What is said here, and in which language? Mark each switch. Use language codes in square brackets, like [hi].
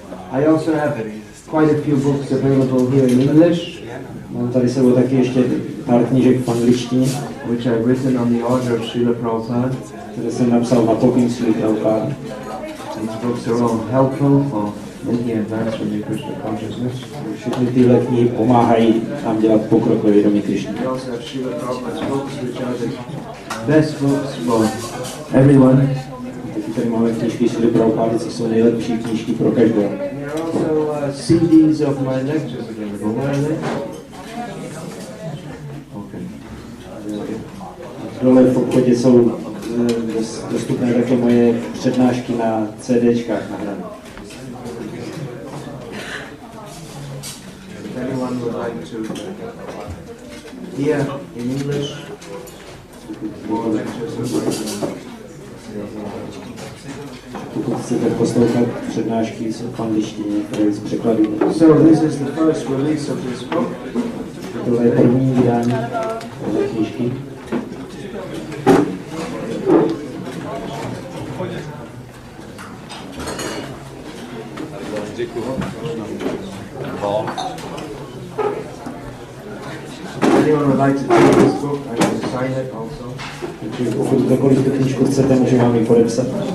[en] I also have quite a few books available here in English. [cs] Mám tady sebou taky ještě pár knížek v angličtině, [en] which I've written on the order of Srila Prabhupada. [cs] Které jsem napsal na pokyn Srila Prabhupada. [en] These books are all helpful for making advancement in Krishna consciousness. [cs] Všechny tyhle knihy pomáhají nám dělat pokrok ve vědomí Krishny. [en] We also have Srila Prabhupada's books, which are the best books for everyone. [cs] Taky tady máme knížky Srila Prabhupada, co jsou nejlepší knížky pro každého. [en] There are also CDs of my lectures available. Where are they? Okay. [cs] Dole v obchodě jsou dostupné také moje přednášky na CDčkách nahrané. [en] If anyone would like to hear in English more lectures of mine, [cs] pokud chcete poslouchat přednášky v angličtině, které jsou překlady. [en] So this is the first release of this book. [cs] Tohle je první vydání téhle knížky. [en] Anyone would like to take this book, I can sign it also. [cs] Takže pokud kdokoliv tu knížku chcete, můžu vám ji podepsat.